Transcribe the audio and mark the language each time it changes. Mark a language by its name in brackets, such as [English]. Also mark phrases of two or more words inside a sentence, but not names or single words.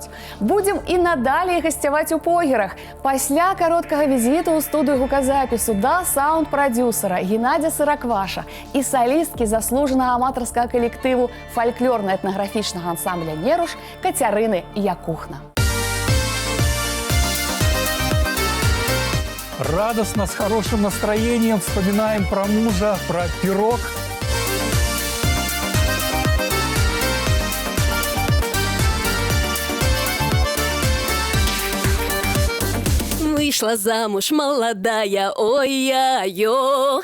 [Belarusian] Будзем і надалей гасцяваць у погерах. Пасля кароткага візіту ў студыю гуказапісу да саунд-прадюсера Геннадзя Сыракваша і салісткі заслужанага аматарскага калектыву фальклорна-этнаграфічнага ансамбля «Неруш» Кацярыны Якухна. [Russian] Радостно, с хорошим настроением вспоминаем про мужа, про пирог. Вышла замуж молодая, ой-я-ё.